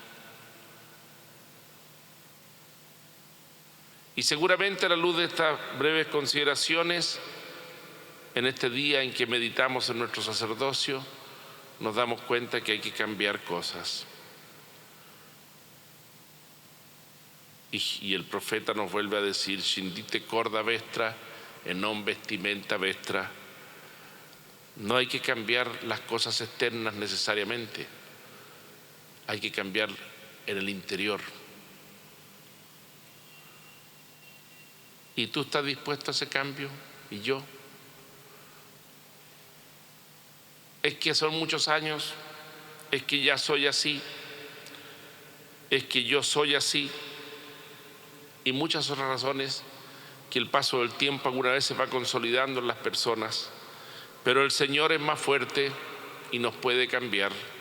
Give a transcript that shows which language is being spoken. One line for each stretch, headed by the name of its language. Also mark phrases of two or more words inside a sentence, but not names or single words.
Spanish: Y seguramente a la luz de estas breves consideraciones, en este día en que meditamos en nuestro sacerdocio, nos damos cuenta que hay que cambiar cosas. Y el profeta nos vuelve a decir:
Latin: scindite corda vestra e non vestimenta vestra.
Spanish: No hay que cambiar las cosas externas necesariamente, hay que cambiar en el interior. ¿Y tú estás dispuesto a ese cambio? ¿Y yo? Es que son muchos años, es que ya soy así, es que yo soy así, y muchas otras razones que el paso del tiempo alguna vez se va consolidando en las personas, pero el Señor es más fuerte y nos puede cambiar.